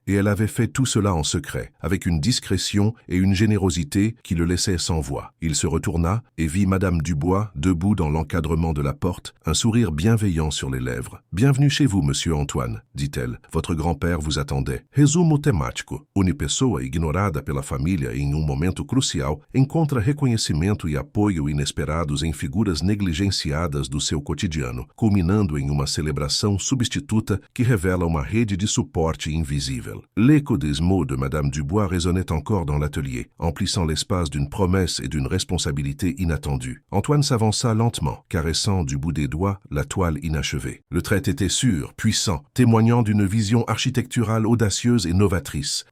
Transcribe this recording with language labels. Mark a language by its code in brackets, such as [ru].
[fr] Et elle avait fait tout cela en secret, avec une discrétion et une générosité qui le laissaient sans voix. Il se retourna et vit Madame Dubois debout dans l'encadrement de la porte, un sourire bienveillant sur les lèvres. « Bienvenue chez vous, monsieur Antoine, » dit-elle. « Votre grand-père vous attendait. » [pt] Resumo temático. [fr] Une [pt] pessoa ignorada pela família em momento crucial encontra reconhecimento e apoio inesperados em figuras negligenciadas do seu cotidiano, culminando em uma celebração substituta que revela uma rede de suporte invisível. [fr] L'écho des mots de Madame Dubois résonnait encore dans l'atelier, emplissant l'espace d'une promesse et d'une responsabilité inattendue. Antoine s'avança lentement, caressant du bout des doigts la toile inachevée. Le trait était sûr, puissant, témoignant d'une vision architecturale audacieuse et novatrice.